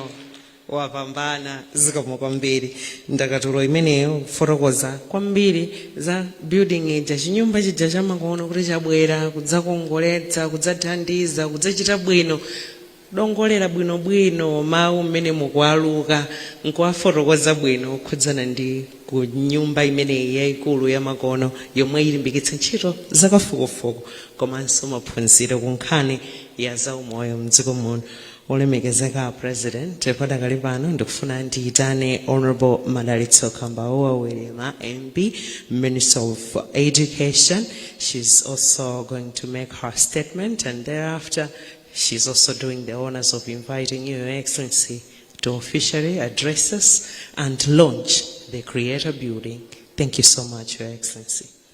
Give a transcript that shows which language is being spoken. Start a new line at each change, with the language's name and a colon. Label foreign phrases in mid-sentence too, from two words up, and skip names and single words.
Nyanja: Wapambana zikomo kwambiri ndakatulo imeneyo fotokoza kwambiri za building ija chinyumba chija chamakono kuti chabwera kudzakongoletsa kudzathandiza kudzachita bwino dongolera bwino mawu mmene mukualuka nkuwafotokoza bwino khudzana ndi ku nyumba imeneyi yayikulu yamakono yomwe ilimbikitsa ntchito zakafukufuku komanso maphunziro ku nkhani ya zaumoyo mdziko muno. Olemekezeka President padakali pano ndikufuna ndiyitane Honorable Madalitso Kambaua William MP,
English: Minister of Education. She's also going to make her statement, and thereafter she's also doing the honors of inviting you, Your Excellency, to officially address us and launch the Creator Building. Thank you so much, Your Excellency.